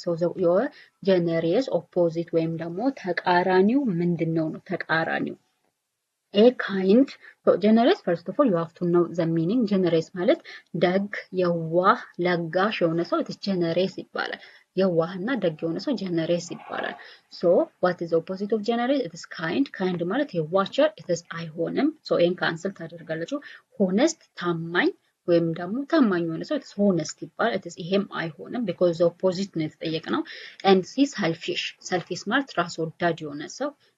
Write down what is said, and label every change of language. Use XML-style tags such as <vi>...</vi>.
<en>So your generous opposite</en> <am>ወይም ደግሞ ተቃራኒው ምንድነው ነው?</am> <en>ተቃራኒው A kind. So generous first of all you have to know the meaning.</en> <am>generous ማለት ደግ፣ የዋህ፣ ለጋሽ የሆነ ሰው ኢትስ generous ይባላል። የዋህና ደግ የሆነ ሰው generous ይባላል።</am> <en>So what is the opposite of generous? it is kind.</en> <am>kind ማለት የዋቸር ኢትስ አይሆንም። so ኤን ካንስል ታደርጋላችሁ። honest ታማኝ ወይም ደግሞ ታማኝ የሆነ ሰው ኢትስ honest ይባላል። ኢትስ ይሄም አይሆንም</am> <en>because the opposite</en> <am>ነው የተጠየቅነው።</am> <en>and C selfish.</en> <am>selfish ማለት ራስ ወዳድ የሆነ ሰው</am>